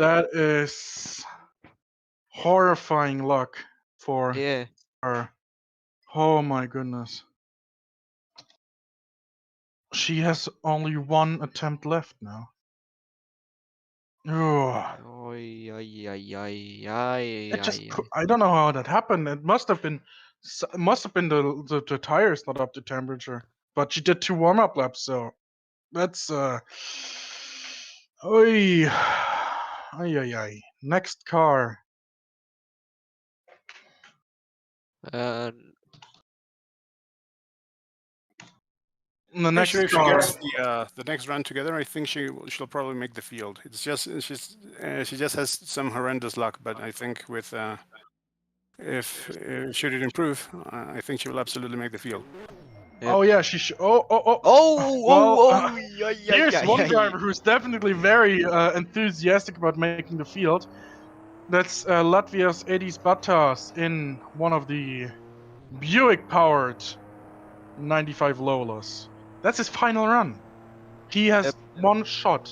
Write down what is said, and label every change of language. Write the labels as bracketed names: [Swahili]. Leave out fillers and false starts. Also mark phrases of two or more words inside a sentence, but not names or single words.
[English] That is horrifying luck for Yeah. her. Oh my goodness. She has only one attempt left now. Ugh. Oi, ay, ay, ay, ay, It just, ay, I don't know how that happened. It must have been the tires not up to temperature. But she did 2 warm-up laps, so that's Oy. Ay. Next car. ay. The next Actually, if she car. gets the next run together, I think she'll probably make the field. It's just she just has some horrendous luck, but I think with if should it improve, I think she will absolutely make the field. Yep. Oh yeah, she should. Oh, Well, ay, here's ay, one ay. driver who's definitely very enthusiastic about making the field. That's Latvia's Edis Batas in one of the Buick-powered 95 Lolas. That's his final run. He has one shot.